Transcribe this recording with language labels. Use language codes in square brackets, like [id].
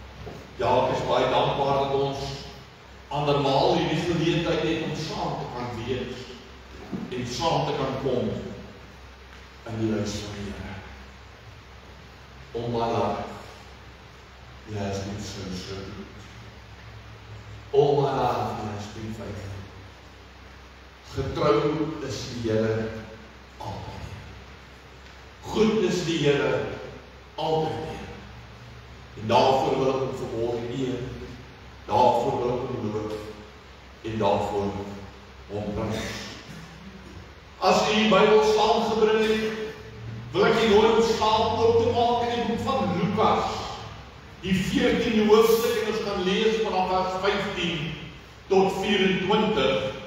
[af] Ja, ek is baie dankbaar dat ons andermaal hierdie geleentheid het om saam te kan wees en saam te kan kom in die huis van die Here. [en] All my life, He has been so good. All my life, He has been faithful. [af] Getrou is die Here altyd. Goed is die Here altyd. En daarvoor wil ek vanmôre eer, daarvoor wil ek hom loof en daarvoor hom prys. As u die Bybel saamgebring het, wil ek u nooi om saam oop te maak in die boek van Lukas, die 14de hoofstuk, en ons gaan lees vanaf vers 15 tot 24.